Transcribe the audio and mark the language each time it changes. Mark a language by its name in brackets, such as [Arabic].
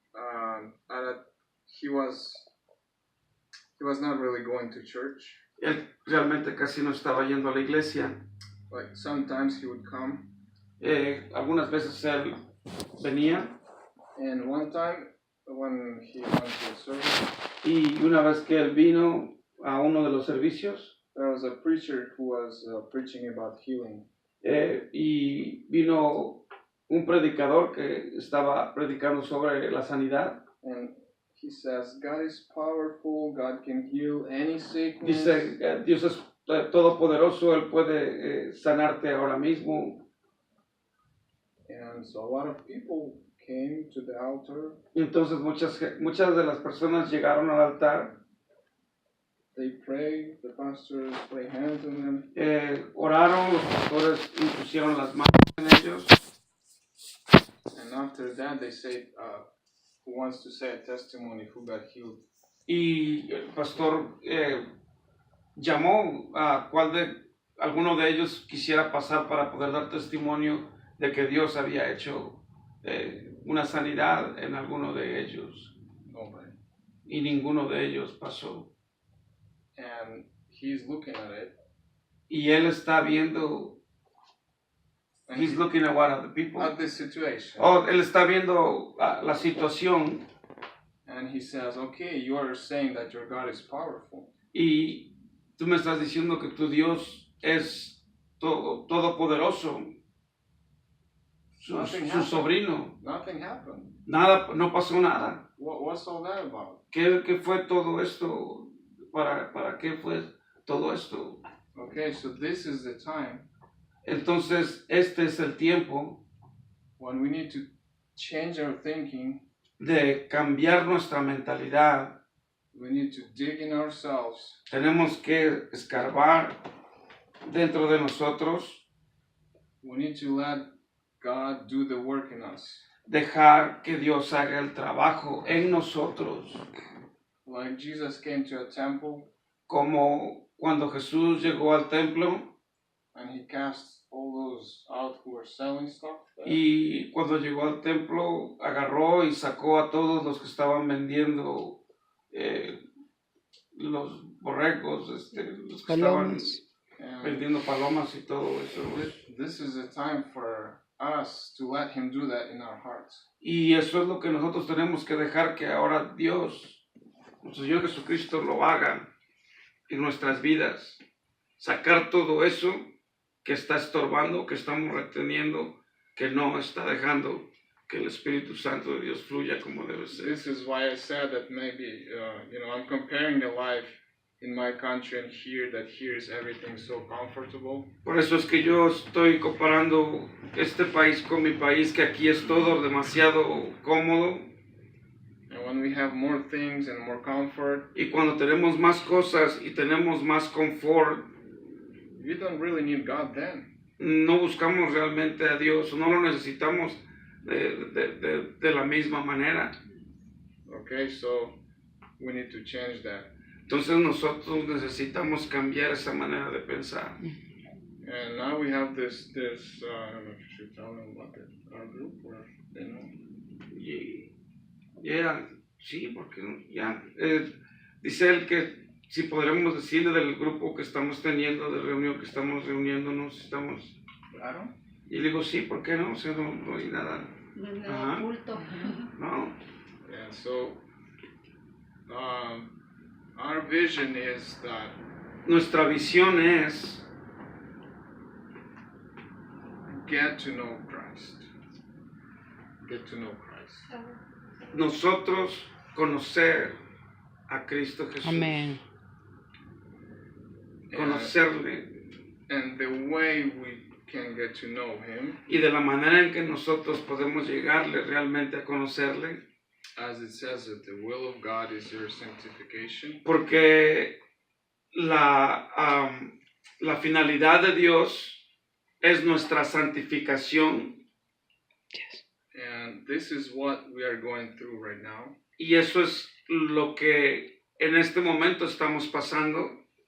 [English] he was not really going to church. [Spanish] él realmente casi no estaba yendo a la iglesia. [English] Like sometimes he would come. [Spanish] Algunas veces él venía. [English] And one time when he went to a service, [Spanish] Y una vez que él vino a uno de los servicios, [English] there was a preacher who was preaching about healing. [Spanish] Y vino un predicador que estaba predicando sobre la sanidad. [English] And he says, God is powerful, God can heal any sickness. [Spanish] Dice, Dios es todopoderoso, Él puede sanarte ahora mismo. [English] And so a lot of people came to the altar. [Spanish] Y entonces muchas de las personas llegaron al altar. [English] They prayed, the pastors laid hands on them. [Spanish] Oraron, los pastores impusieron las manos en ellos. [English] And after that they said, who wants to say a testimony who got healed? [Spanish] Y el pastor llamó a alguno de ellos quisiera pasar para poder dar testimonio de que Dios había hecho una sanidad en alguno de ellos. [English] Nobody. [Spanish] Y ninguno de ellos pasó. [English] And he's looking at it. [Spanish] Y él está viendo. [English] He's looking at what other people. At the situation. [Spanish] Oh, él está viendo la situación. [English] And he says, okay, you are saying that your God is powerful. [Spanish] Y tú me estás diciendo que tu Dios es todopoderoso. Su sobrino. [English] Nothing happened. [Spanish] Nada, no pasó nada. [English] What's all that about? [Spanish] ¿Qué fue todo esto? ¿Para qué fue todo esto? [English] Okay, so this is the time. [Spanish] Entonces, este es el tiempo [English] when we need to change our thinking. [Spanish] De cambiar nuestra mentalidad. [English] We need to dig in ourselves. [Spanish] Tenemos que escarbar dentro de nosotros. [English] We need to let God do the work in us. [Spanish] Dejar que Dios haga el trabajo en nosotros. [English] Like Jesus came to a temple. [Spanish] Como cuando Jesús llegó al templo. [English] And he cast all those out who were selling stuff there. [Spanish] Y cuando llegó al templo, agarró y sacó a todos los que estaban vendiendo los borregos, los que estaban vendiendo palomas y todo eso. [English] This is a time for us to let him do that in our hearts. [Spanish] Y eso es lo que nosotros tenemos que dejar que ahora Dios, nuestro Señor Jesucristo, lo haga en nuestras vidas. Sacar todo eso que está estorbando, que estamos reteniendo, que no está dejando que el Espíritu Santo de Dios fluya como debe ser. [English] This is why I said that maybe, I'm comparing the life in my country and here, that here is everything so comfortable. [Spanish] Por eso es que yo estoy comparando este país con mi país, que aquí es todo demasiado cómodo. [English] And when we have more things and more comfort, [Spanish] y cuando tenemos más cosas y tenemos más confort, [English] you don't really need God then. [Spanish] No buscamos realmente a Dios, no lo necesitamos de la misma manera. [English] Okay, so we need to change that. [Spanish] Entonces nosotros necesitamos cambiar esa manera de pensar. [English] And now we have this I don't know if you should tell them about our group or they know. [Spanish] Yeah, sí, porque ya dice él que si podremos decirle del grupo que estamos teniendo, de reunión que estamos reuniéndonos, estamos... Claro. Y le digo, sí, ¿por qué no? O sea, no hay nada... No hay nada oculto. No. [English] Yeah, so our vision is that... [Spanish] Nuestra visión es... [English] Get to know Christ. Get to know Christ. [Spanish] Nosotros conocer a Cristo Jesús. Amén. Conocerle. [English] And the way we can get to know him. [Spanish] Y de la manera en que nosotros podemos llegarle realmente a conocerle. [English] As it says that the will of God is your sanctification. [Spanish] Porque la finalidad de Dios es nuestra santificación. [English] And this is what we are going through right now. [Spanish] Y eso es lo que en este momento estamos pasando.